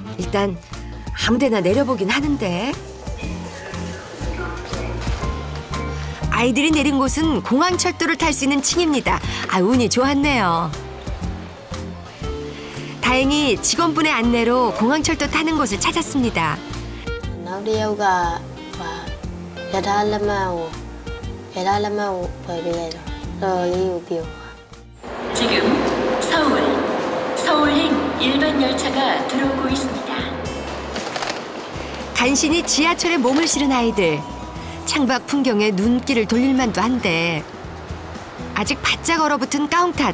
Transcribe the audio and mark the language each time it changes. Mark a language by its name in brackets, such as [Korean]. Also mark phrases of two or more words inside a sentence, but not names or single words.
[Korean] 일단 아무데나 내려보긴 하는데 아이들이 내린 곳은 공항철도를 탈 수 있는 층입니다. 아, 운이 좋았네요. 다행히 직원분의 안내로 공항철도 타는 곳을 찾았습니다. [Burmese] နောက်တစ်ယောက်ကရထားလက်မှတ်ကိုဝယ်ပေးလိုက်တော့တော်လေးကိုပြော [Korean] 지금 서울행 일반 열차가 들어오고 있습니다. 간신히 지하철에 몸을 실은 아이들. 창밖 풍경에 눈길을 돌릴 만도 한데 아직 바짝 얼어붙은 까웅탓.